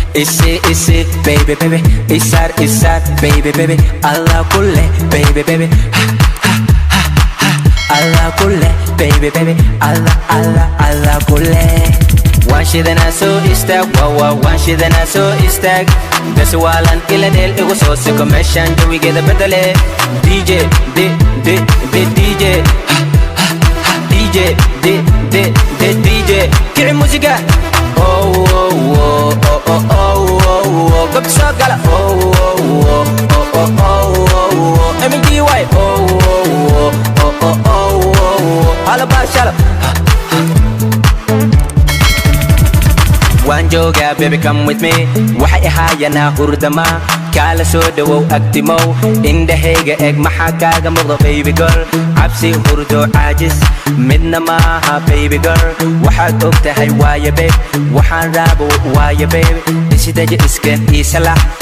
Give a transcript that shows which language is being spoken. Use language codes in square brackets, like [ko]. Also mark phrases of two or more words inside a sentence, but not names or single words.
[so] Isi, isi, [en] baby, baby, [so] isaar, isaar, [en] baby, baby, [so] Allah ku leh, [en] baby, baby. Ha, ha, ha, ha, ha. [so] Allah ku leh, [en] baby, baby, [so] Allah, Allah, Allah ku leh. Waan shidanaa soo istaag, waa, waa, waan shidanaa soo istaag. Dasi waalan ila dheel igu soo siko meeshaan jawigeeda bedele. D J, di, di, di, D J. D J, di, di, di, D J. Kici muusiga. Oh, oh, oh, oh, oh, oh, oh, oh. Gab soo gala. Oh, oh, oh, oh, oh, oh, oh, oh. M D Y. Oh, oh, oh, oh, oh, oh, oh. Ala baashala. Waan joogaa, [en] baby, come with me. [so] Waxay ahaayanaa hurdama. Kaala soo dhawow agtimow. Indhahayga eeg maxaa kaaga muuqda, [en] baby girl. [so] Cabsi, hurdo, caajis, midna maaha, [en] baby girl. [so] Waxaad og tahay waaye, babe. Waxaan raabo waaye, babe. Isidaji iska ii salax.